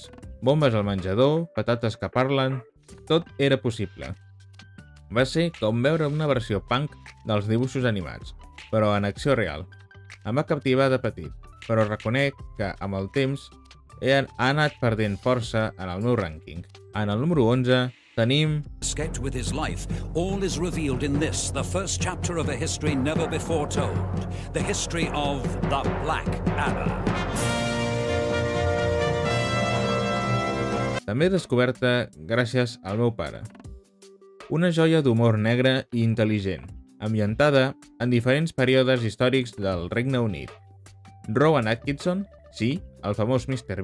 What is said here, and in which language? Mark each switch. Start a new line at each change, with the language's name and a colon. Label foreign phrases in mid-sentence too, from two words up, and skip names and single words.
Catalan: Bombes al menjador, patates que parlen, tot era possible. Va ser com veure una versió punk dels dibuixos animats, però en acció real. Em va captivar de petit, però reconec que amb el temps ha anat perdent força en el meu rànquing. En el número 11 tenim
English: Sketch with his life, all is revealed in this, the first chapter of a history never before told. The history of the Black Adder.
Catalan: També descoberta gràcies al meu pare. Una joia d'humor negre i intel·ligent, ambientada en diferents períodes històrics del Regne Unit. Rowan Atkinson, sí, el famós Mr.